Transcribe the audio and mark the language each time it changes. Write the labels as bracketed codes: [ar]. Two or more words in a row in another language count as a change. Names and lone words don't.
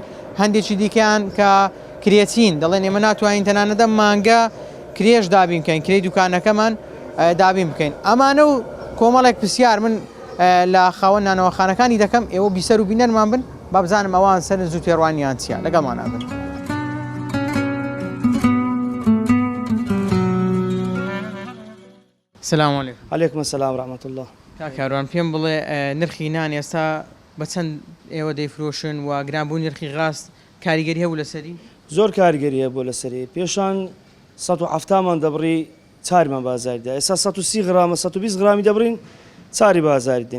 [ckb] هەندێکی دیکەیان کە کرێچین دەڵێن ئێمە ناتوانین تەنانەتە مانگە کرێش دابین بکەین، کرێی دوکانەکەمان دابین بکەین. ئەمانە و کۆمەڵێک پرسیار من لە خاوەن نانەوەخانەکانی دەکەم، ئێوە بیسەر و بینەرمان بن با بزانم ئەوان سەر زوو تێڕوانیان چییە، لەگەڵمانە بن. [ar] سلام علیکم. علیکم السلام ورحمة الله. [ckb] کاکاروان پێم بڵێ نرخی نان ئێستا بە چەند ئێوە دەیفرۆشن و گرانبوونی نرخی غاز کاریگەری هەبوو لەسەری؟ زۆر کاریگەریە بۆ لەسەری. پێشان 170مان دەبڕی چارمان بازاریدا، ئێستا 130 غرامە 120 غرامی دەبڕین چاری بازاری دێن.